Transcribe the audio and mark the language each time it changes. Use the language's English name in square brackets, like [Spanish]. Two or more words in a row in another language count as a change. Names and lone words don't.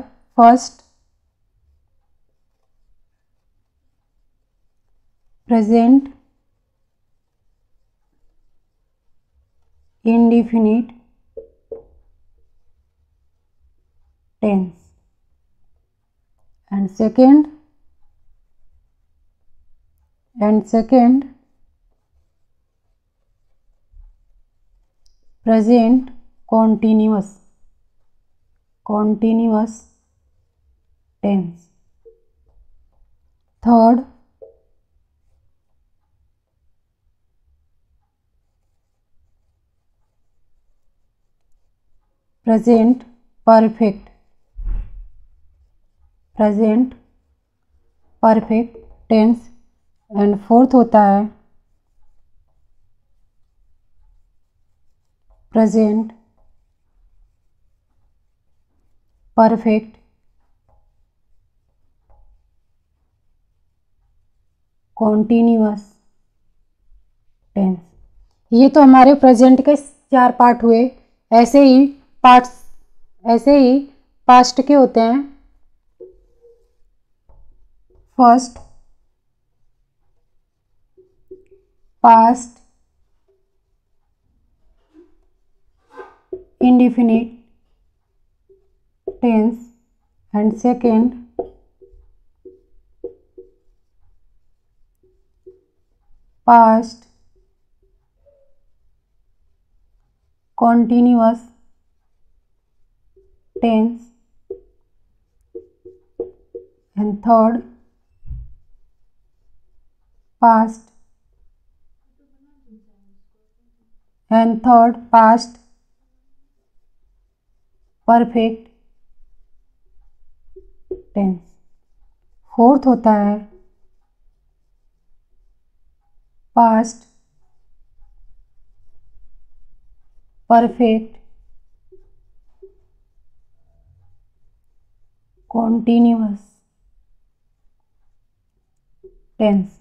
[English] First, present indefinite tense, and second present continuous tense. Third, present perfect tense, and fourth [Hindi] होता है [English] present perfect continuous tense. [Hindi] ये तो हमारे प्रेजेंट के 4 पार्ट हुए। ऐसे ही पास्ट के होते हैं। [English] First, past indefinite tense, and second, past continuous tense, and third, past perfect tense. [Hindi] फोर्थ होता है [English] past perfect continuous tense.